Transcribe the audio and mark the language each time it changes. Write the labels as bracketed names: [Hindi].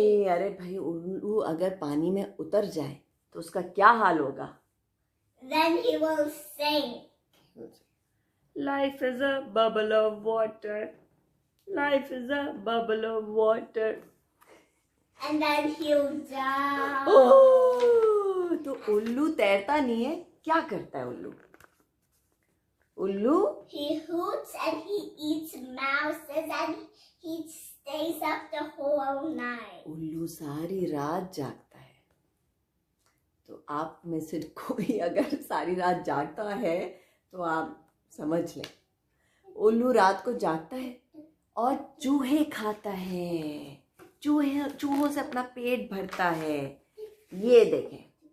[Hindi] अरे भाई, उल्लू अगर पानी में उतर जाए तो उसका क्या हाल होगा? [English] Then he will sink. Life is a bubble of water. Life is a bubble of water. And then he'll drown. [Hindi] Oh, तो उल्लू तैरता नहीं है, क्या करता है उल्लू? [English] उल्लू he hoots and he eats mouses and he stays up the whole night. [Hindi] उल्लू सारी रात जागता है। तो आप में से कोई अगर सारी रात जागता है तो आप समझ लें, उल्लू रात को जागता है और चूहे खाता है। चूहों से अपना पेट भरता है। ये देखें।